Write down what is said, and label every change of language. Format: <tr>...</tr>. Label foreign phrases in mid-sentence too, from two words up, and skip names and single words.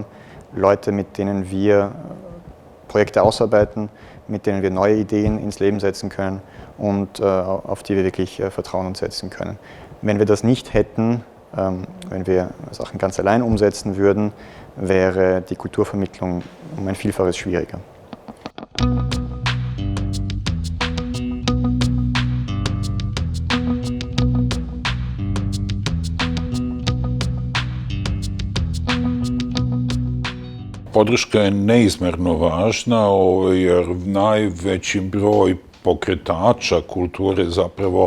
<de>Leute, mit denen wir Projekte ausarbeiten, mit denen wir neue Ideen ins Leben setzen können und auf die wir wirklich Vertrauen setzen können. Wenn wir das nicht hätten, wenn wir Sachen ganz allein umsetzen würden, wäre die Kulturvermittlung um ein Vielfaches schwieriger.</de> <sr>Podrška je neizmerno važna jer najveći broj pokretača kulture zapravo</sr>